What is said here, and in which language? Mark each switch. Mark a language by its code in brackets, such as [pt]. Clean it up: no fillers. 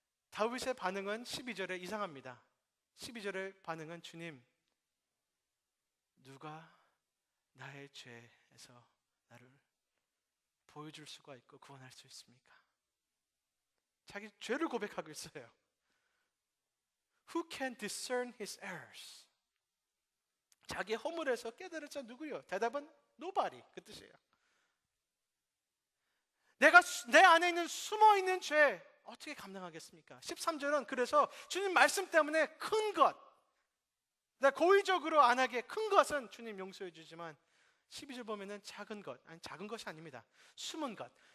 [ko] 다윗의 반응은 12절에 이상합니다. 12절의 반응은, 주님, 누가 나의 죄에서 나를 보여줄 수가 있고 구원할 수 있습니까? 자기 죄를 고백하고 있어요. [en] Who can discern his errors? [ko] 자기의 허물에서 깨달을 자 누구요? 대답은 nobody, 그 뜻이에요. 내가 내 안에 있는 숨어있는 죄 어떻게 감당하겠습니까? 13절은 그래서 주님 말씀 때문에 큰 것, 내가 고의적으로 안 하게 큰 것은 주님 용서해 주지만, 12절 보면은 작은 것, 아니 작은 것이 아닙니다. 숨은 것.